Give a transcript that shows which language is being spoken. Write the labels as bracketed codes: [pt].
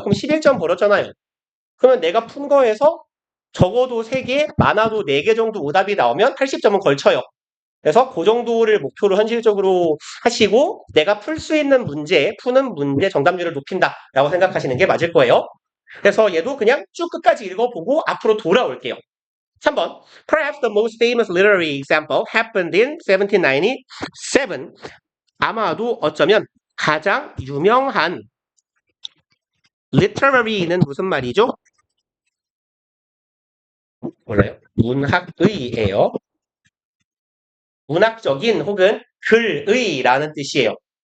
[ko] 그럼 11점 벌었잖아요. 그러면 내가 푼 거에서 적어도 3개, 많아도 4개 정도 오답이 나오면 80점은 걸쳐요. 그래서 그 정도를 목표로 현실적으로 하시고 내가 풀 수 있는 문제, 푸는 문제 정답률을 높인다라고 생각하시는 게 맞을 거예요. 그래서 얘도 그냥 쭉 끝까지 읽어보고 앞으로 돌아올게요. 3번. [en] Perhaps the most famous literary example happened in 1797. [ko] 아마도 어쩌면 가장 유명한 literary는 무슨 말이죠? 몰라요? 문학의예요. 문학적인 혹은 글의라는 뜻이에요.